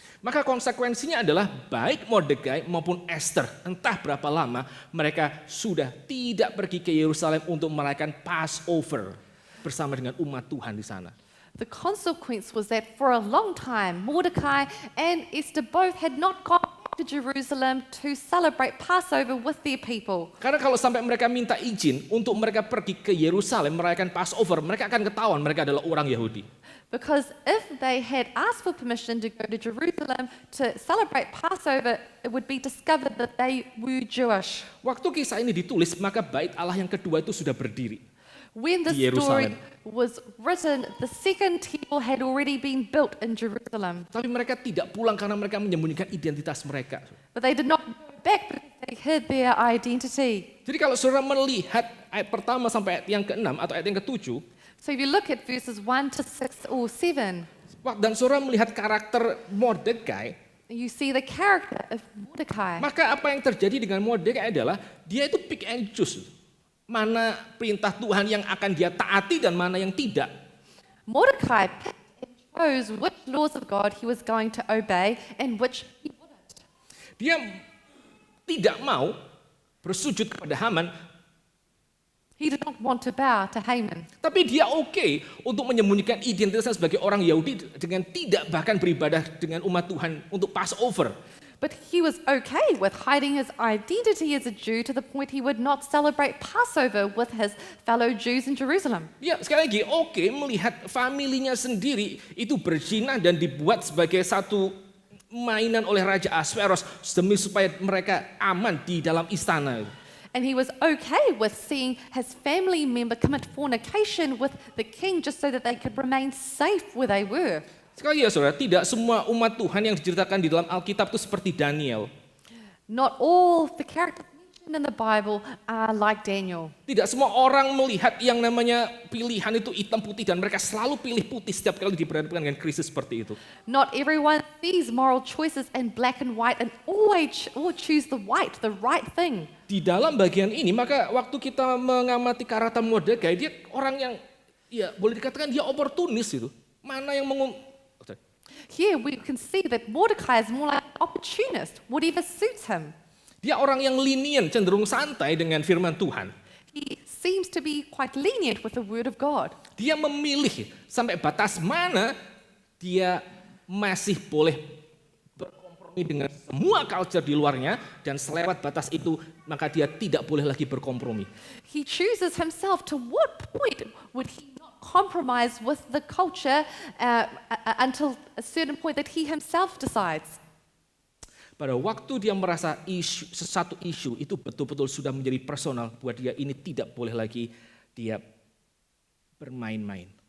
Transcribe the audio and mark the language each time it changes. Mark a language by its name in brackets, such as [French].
[Indonesian] Maka konsekuensinya adalah baik Mordekai maupun Esther, entah berapa lama mereka sudah tidak pergi ke Yerusalem untuk merayakan Passover bersama dengan umat Tuhan di sana. [English] The consequence was that for a long time, Mordecai and Esther both had not gone to Jerusalem to celebrate Passover with their people. [Indonesian] Karena kalau sampai mereka minta izin untuk mereka pergi ke Yerusalem merayakan Passover, mereka akan ketahuan mereka adalah orang Yahudi. [English] Because if they had asked for permission to go to Jerusalem to celebrate Passover, it would be discovered that they were Jewish. [Indonesian] Waktu kisah ini ditulis, maka bait Allah yang kedua itu sudah berdiri. [English] When the [Indonesian] Di Yerusalem. [English] story was written, the second temple had already been built in Jerusalem. [Indonesian] Tapi mereka tidak pulang karena mereka menyembunyikan identitas mereka. [English] But they did not go back because they hid their identity. [Indonesian] Jadi kalau saudara melihat ayat pertama sampai ayat yang ke-6 atau ayat yang ke-7, [English] So if you look at verses 1 to 6 or 7, [Indonesian] dan saudara melihat karakter Mordekai, [English] you see the character of Mordecai. [Indonesian] maka apa yang terjadi dengan Mordekai adalah dia itu [English] pick and choose. [Indonesian] Mana perintah Tuhan yang akan dia taati dan mana yang tidak. [English] Mordecai picked and chose which laws of God he was going to obey and which he wouldn't. [Indonesian] Dia tidak mau bersujud kepada Haman, [English] He did not want to bow to Haman. [Indonesian] tapi dia oke untuk menyembunyikan identitasnya sebagai orang Yahudi dengan tidak bahkan beribadah dengan umat Tuhan untuk Passover. [English] But he was okay with hiding his identity as a Jew to the point he would not celebrate Passover with his fellow Jews in Jerusalem. [Indonesian] Ya, sekali lagi oke melihat familinya sendiri itu berzina dan dibuat sebagai satu mainan oleh Raja Ahasveros demi supaya mereka aman di dalam istana. [English] And he was okay with seeing his family member commit fornication with the king just so that they could remain safe where they were. [Indonesian] Sekali ya saudara, tidak semua umat Tuhan yang diceritakan di dalam Alkitab itu seperti Daniel. [English] Not all the characters mentioned in the Bible are like Daniel. [Indonesian] Tidak semua orang melihat yang namanya pilihan itu hitam putih dan mereka selalu pilih putih setiap kali diperhadapkan dengan krisis seperti itu. [English] Not everyone sees moral choices in black and white and always choose the right thing. [Indonesian] Di dalam bagian ini, maka waktu kita mengamati karakter Mordekai, dia orang yang ya boleh dikatakan dia oportunis itu. Mana yang [English] Here we can see that Mordecai is more like an opportunist, whatever suits him. [Indonesian] Dia orang yang lenient, cenderung santai dengan firman Tuhan. [English] He seems to be quite lenient with the word of God. [Indonesian] Dia memilih sampai batas mana dia masih boleh berkompromi dengan semua culture di luarnya, dan selewat batas itu maka dia tidak boleh lagi berkompromi. [English] He chooses himself. To what point would he not compromise with the culture until a certain point that he himself decides? [Indonesian] Pada waktu dia merasa sesuatu isu itu betul-betul sudah menjadi personal buat dia, ini tidak boleh lagi dia bermain-main.